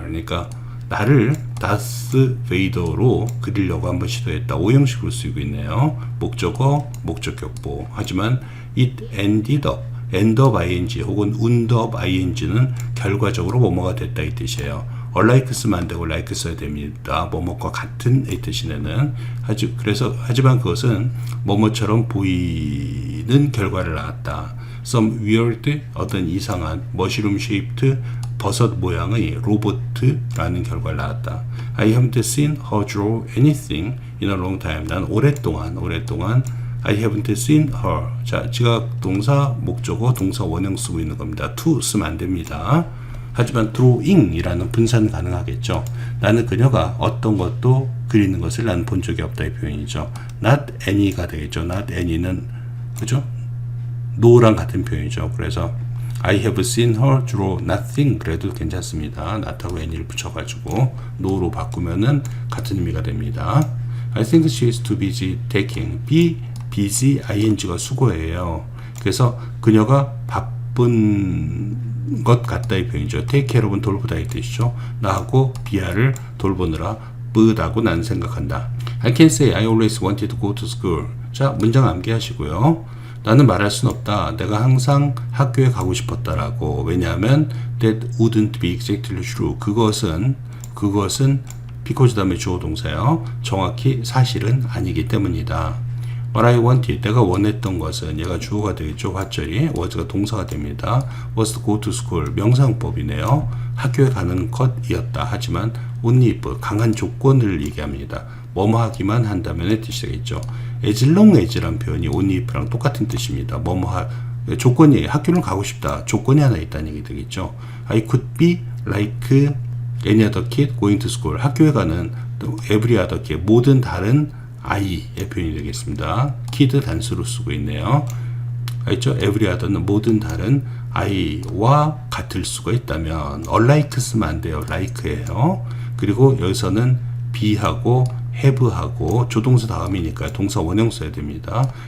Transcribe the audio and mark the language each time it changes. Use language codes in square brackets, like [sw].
[ko] 그러니까 나를 다스 베이더로 그리려고 한번 시도했다. 오형식으로 쓰이고 있네요. 목적어, 목적격보. 하지만 [en] it ended up, [ko] end up ing 혹은 wound up ing는 결과적으로 뭐뭐가 됐다 이 뜻이에요. unlike 쓰면 안 되고 like 써야 됩니다. 뭐뭐과 같은 이 뜻이네는. 하지만 그것은 뭐뭐처럼 보이는 결과를 낳았다. [en] Some weird, [ko] 어떤 이상한 [en] mushroom shaped [ko] 버섯 모양의 로봇라는 결과를 낳았다. [en] I haven't seen her draw anything in a long time. [ko] 난 오랫동안 [en] I haven't seen her. [ko] 자, 지각 동사, 목적어, 동사 원형 쓰고 있는 겁니다. to 쓰면 안 됩니다. 하지만 drawing이라는 분산 가능하겠죠. 나는 그녀가 어떤 것도 그리는 것을 난 본 적이 없다 이 표현이죠. not any가 되겠죠. not any는 그죠? no랑 같은 표현이죠. 그래서 [en] I have seen her draw nothing [ko] 그래도 괜찮습니다. not하고 any를 붙여가지고 no로 바꾸면은 같은 의미가 됩니다. [en] I think she is too busy taking. be busy ing가 수거예요. [ko] 그래서 그녀가 바쁜 것 같다 이 표현이죠. take care of은 돌보다 이 뜻이죠. 나하고 비아를 돌보느라 뿌다고 나는 생각한다. [en] I can say I always wanted to go to school. [ko] 자, 문장 암기하시고요. 나는 말할 순 없다. 내가 항상 학교에 가고 싶었다라고. [en] 왜냐하면 that wouldn't be exactly true. [ko] 그것은 because 다음에 주어 동사요. 정확히 사실은 아니기 때문이다. [en] What I wanted, [ko] 내가 원했던 것은 얘가 주어가 되겠죠. 왓절이 was가 동사가 됩니다. [en] was to go to school, 명사용법이네요. [ko] 학교에 가는 것이었다. 하지만 only if, 강한 조건을 얘기합니다. 뭐뭐 하기만 한다면의 뜻이 되겠죠. as long as란 표현이 only if랑 똑같은 뜻입니다. 뭐뭐 조건이 학교를 가고 싶다. 조건이 하나 있다는 얘기 되겠죠. [en] I could be like any other kid going to school. [ko] 학교에 가는 every other kid, 모든 다른 아이의 표현이 되겠습니다. kid 단수로 쓰고 있네요. 알죠? every other는 모든 다른 아이와 같을 수가 있다면 unlike 쓰면 안 돼요. like예요. 그리고 여기서는 be하고 have하고 조동사 다음이니까 동사 원형 써야 됩니다.